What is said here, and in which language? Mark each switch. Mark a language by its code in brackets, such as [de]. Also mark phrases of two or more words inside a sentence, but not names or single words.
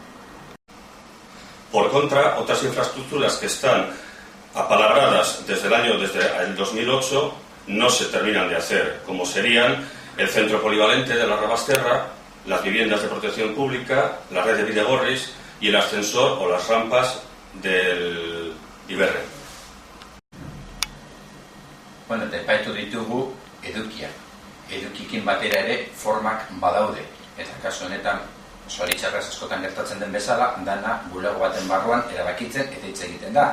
[es] Por contra, otras infraestructuras que están apalabradas desde el 2008 no se terminan de hacer, como serían el centro polivalente de la Rabasterra, las viviendas de protección pública, la red de bidegorris y el ascensor o las rampas del Iberre. [eu] Bueno, eta epaitu ditugu edukiak. Edukikin batera ere formak badaude. Eta kasu honetan, zoritxarraz askotan gertatzen den bezala, dana bulego baten barruan erabakitzen eta hitz egiten da.